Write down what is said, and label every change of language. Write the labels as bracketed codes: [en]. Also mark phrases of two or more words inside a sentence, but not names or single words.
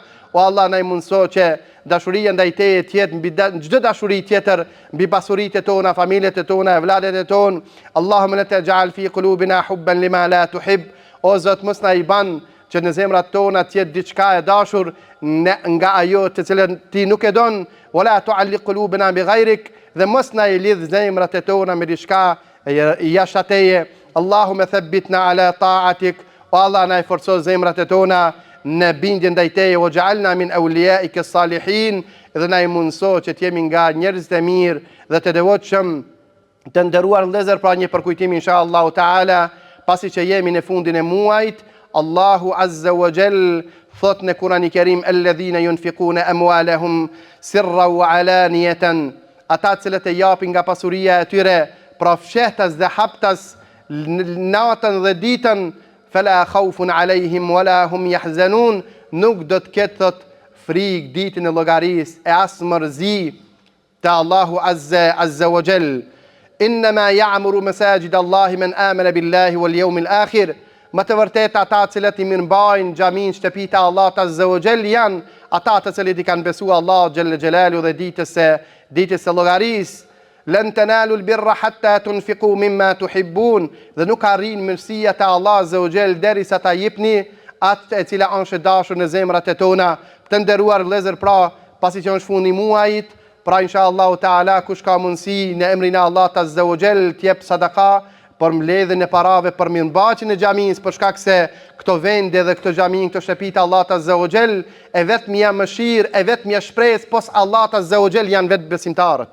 [sq] O Allah, na i mundëso që dashuria ndaj teje të jetë mbi çdo dashuri tjetër, mbi pasuritë tona, familjet tona, evladet tona. [ar] اللهم لا تجعل في قلوبنا حبا لما لا تحب. [sq] O Zot, mos na i ban që në zemrat tona të jetë diçka e dashur nga ajo të cilën ti nuk e don, [ar] ولا تعلق قلوبنا بغيرك, [sq] dhe mos na i lidh zemrat tona me diçka jashtë teje. [ar] اللهم ثبتنا على طاعتك. [sq] O Allah, na i forco zemrat tona në bindje ndaj teje, [ar] واجعلنا من أوليائك الصالحين, [sq] dhe na i mundëso që të jemi nga njerëzit e mirë dhe të devotshëm. Të nderuar vëllezër, pra një përkujtim [ar] إن شاء الله تعالى, [sq] pasi që jemi në fundin e muajit, Allahu [ar] عز وجل [sq] thot në Kur'anin e Kerim: [ar] الذين ينفقون أموالهم سرا وعلانية, [sq] ata cilët e japin nga pasuria e tyre, pra fshehtas dhe haptas, natën dhe ditën, [ar] فلا خوف عليهم ولا هم يحزنون, [sq] nuk do të ketë thot frikë ditën e llogarisë e as mërzi te Allahu [ar] عز وجل. إنما يعمر مساجد الله من آمن بالله واليوم الآخر. [sq] Më të vërtet ata cilët i mirëmbajnë xhamin shtëpitë e Allahut [ar] عز وجل [sq] janë ata të cilët i kanë besuar Allah [ar] جل جلاله [sq] dhe ditës së llogarisë. [ar] لن تنالوا البر حتى تنفقوا مما تحبون, [sq] dhe nuk arrin mirësia te Allah [ar] عز وجل [sq] derisa ta jepni atë e cila është dashur në zemrat tona. Të nderuar vëllezër, pra pasi që është fundi i muajit, pra [ar] إن شاء الله تعالى [sq] kush ka mundësi në emrin e Allahut [ar] عز وجل [sq] të jep sadaka për mbledhjen e parave për mirëmbajtjen e xhamisë, për shkak se këto vende dhe këto xhami, këto shtëpi të Allahut [ar] عز وجل [sq] e vetmja mëshirë, e vetmja shpresë pos Allahut [ar] عز وجل [sq] janë vetë besimtarët.